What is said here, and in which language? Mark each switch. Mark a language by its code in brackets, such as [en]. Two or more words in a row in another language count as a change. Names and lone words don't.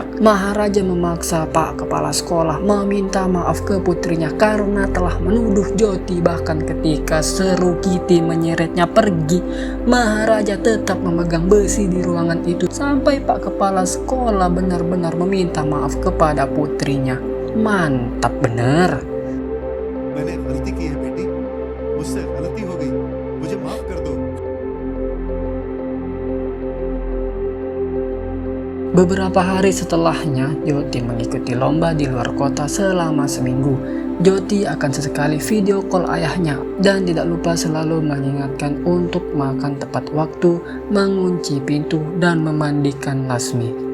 [id] Maharaja memaksa Pak Kepala Sekolah meminta maaf ke putrinya karena telah menuduh Joti. Bahkan ketika seru Kitty menyeretnya pergi, Maharaja tetap memegang besi di ruangan itu sampai Pak Kepala Sekolah benar-benar meminta maaf kepada putrinya. Mantap bener. [hi] मैंने गलती की है बेटी, मुझसे गलती हो गई, मुझे माफ कर दो। [id] Beberapa hari setelahnya, Joti mengikuti lomba di luar kota selama seminggu. Joti akan sesekali video call ayahnya dan tidak lupa selalu mengingatkan untuk makan tepat waktu, mengunci pintu, dan memandikan Lasmi.